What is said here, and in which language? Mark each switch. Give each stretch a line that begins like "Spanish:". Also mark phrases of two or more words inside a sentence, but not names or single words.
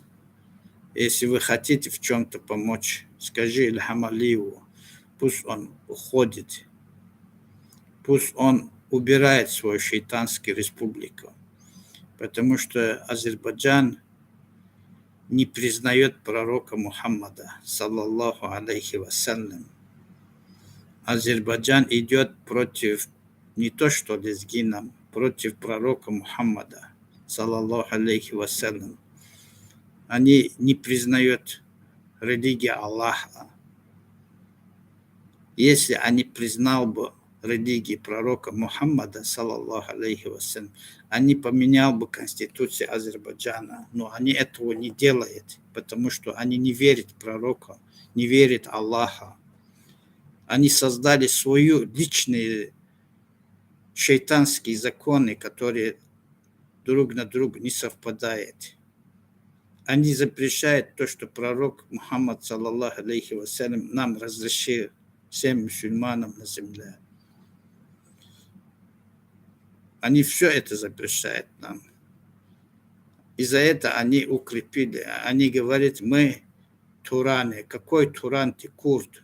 Russian: Если вы хотите в чем-то помочь, скажи Ильхам Алиеву, пусть он уходит, пусть он убирает свою шейтанскую республику, потому что Азербайджан не признает пророка Мухаммада,
Arabic: صلى الله عليه وسلم.
Russian: Азербайджан идет против не то что лезгинам, против пророка Мухаммада,
Arabic: صلى الله عليه وسلم.
Russian: Они не признают религию Аллаха. Если они признал бы религию пророка Мухаммада,
Arabic: صلى الله عليه وسلم,
Russian: они поменял бы конституцию Азербайджана, но они этого не делают, потому что они не верят пророку, не верят Аллаха. Они создали свои личные шейтанские законы, которые друг на друга не совпадают. Они запрещают то, что пророк Мухаммад,
Arabic: صلى الله عليه وسلم,
Russian: нам разрешил, всем мусульманам на земле. Они все это запрещают нам. И за это они укрепили. Они говорят, мы тураны. Какой туран ты, курд?